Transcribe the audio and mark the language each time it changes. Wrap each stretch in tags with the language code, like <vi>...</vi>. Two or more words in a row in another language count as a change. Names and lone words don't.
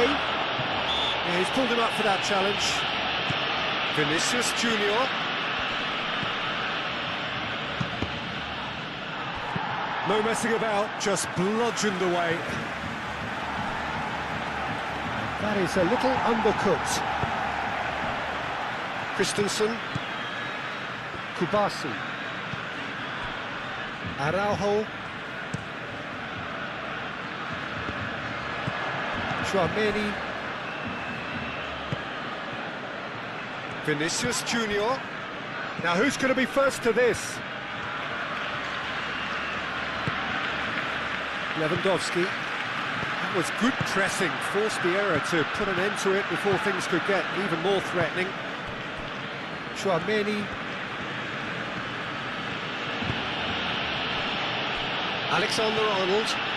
<en>Yeah, he's pulled him up for that challenge. Vinicius Junior. No messing about, just bludgeoned away. That is a little undercooked. Christensen. Kubasi. Araujo. Tchouaméni. Vinicius Junior. Now who's going to be first to this? Lewandowski. That was good pressing, forced the error to put an end to it before things could get even more threatening. Tchouaméni. Alexander-Arnold.</en>